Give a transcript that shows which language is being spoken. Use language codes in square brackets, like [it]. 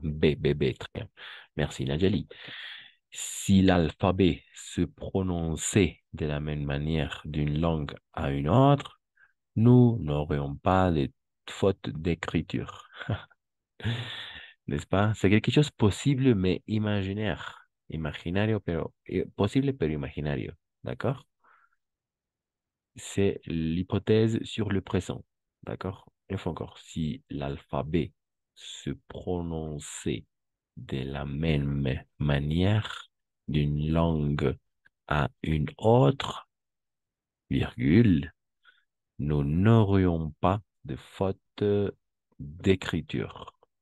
[fr] B, B, B, très bien. Merci, Nadjali. Si l'alphabet se prononçait de la même manière d'une langue à une autre, nous n'aurions pas de faute d'écriture. N'est-ce pas? C'est quelque chose de possible, mais imaginaire. [es] Imaginario, pero posible, pero imaginario. [fr] D'accord? C'est l'hypothèse sur le présent. D'accord? Une fois encore, si l'alphabet se prononçait de la même manière d'une langue à une autre, virgule, nous n'aurions pas de faute d'écriture.